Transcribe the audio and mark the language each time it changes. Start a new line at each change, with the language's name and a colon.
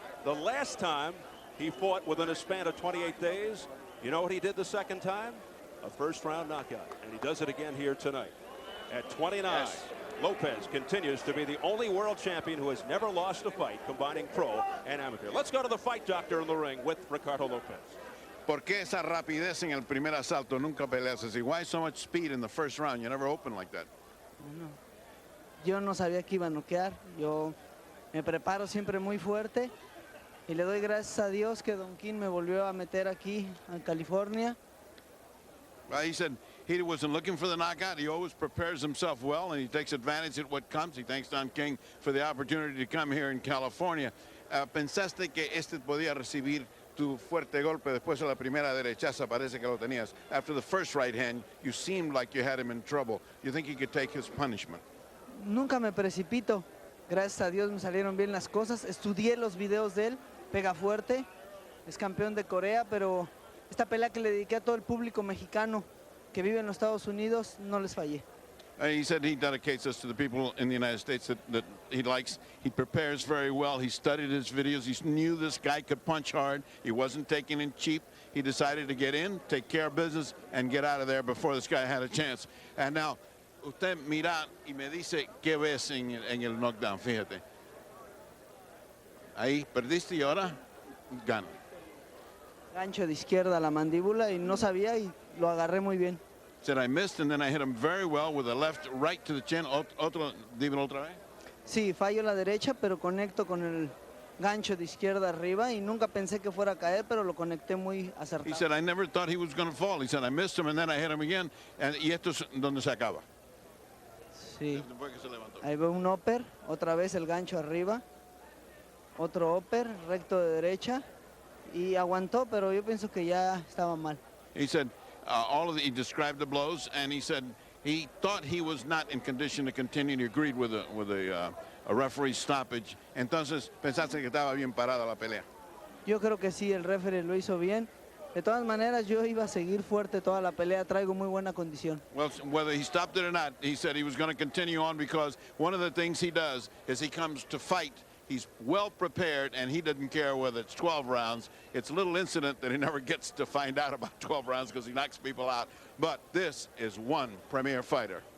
English: The last time he fought within a span of 28 days, you know what he did the second time? A first-round knockout, and he does it again here tonight. At 29, yes. Lopez continues to be the only world champion who has never lost a fight combining pro and amateur. Let's go to the fight doctor in the ring with Ricardo Lopez.
Spanish: ¿Por qué esa rapidez en el primer asalto? Nunca peleas así.
English: Why so much speed in the first round? You never open like that.
Spanish: Bueno, yo no sabía que iba a noquear. Yo me preparo siempre muy fuerte y le doy gracias a Dios que Don King me volvió a meter aquí en California.
English: Well, he said he wasn't looking for the knockout. He always prepares himself well, and he takes advantage of what comes. He thanks Don King for the opportunity to come here in California.
Spanish: ¿Pensaste que este podía recibir tu fuerte golpe después de la primera derechaza? Parece que lo tenías.
English: After the first right hand, you seemed like you had him in trouble. You think he could take his punishment?
Spanish: Nunca me precipito. Gracias a Dios me salieron bien las cosas. Estudié los videos de él. Pega fuerte. Es campeón de Corea, pero esta pelea que le dediqué a todo el público mexicano que vive en los Estados Unidos, no les fallé.
English: He said he dedicates us to the people in the United States that he likes. He prepares very well. He studied his videos. He knew this guy could punch hard. He wasn't taking in cheap. He decided to get in, take care of business, and get out of there before this guy had a chance. And now,
Spanish: usted mira y me dice qué ves en el knockdown. Fíjate. Ahí perdiste y ahora gana. Gancho de izquierda a la mandíbula y no sabía y lo agarré muy bien.
English: Said I missed and then I hit him very well with a left right to the chin.
Spanish: Dímelo otra vez. Sí, fallo la derecha, pero conecto con el gancho de izquierda arriba y nunca pensé que fuera a caer, pero lo conecté muy acertado.
English: He said I never thought he was going to fall. He said I missed him and then I hit him again.
Spanish: Y esto es donde se acaba. Sí. Ahí veo un upper, otra vez el gancho arriba. Otro upper, recto de derecha. Y aguantó, pero yo pienso que ya estaba mal.
English: He said he described the blows, and he said he thought he was not in condition to continue. He agreed with a referee stoppage.
Spanish: Entonces, pensaste que estaba bien parada la pelea. Yo creo que sí, el referee lo hizo bien. De todas maneras, yo iba a seguir fuerte toda la pelea. Traigo muy buena condición.
English: Well, whether he stopped it or not, he said he was going to continue on because one of the things he does is he comes to fight. He's well prepared, and he doesn't care whether it's 12 rounds. It's a little incident that he never gets to find out about 12 rounds because he knocks people out. But this is one premier fighter.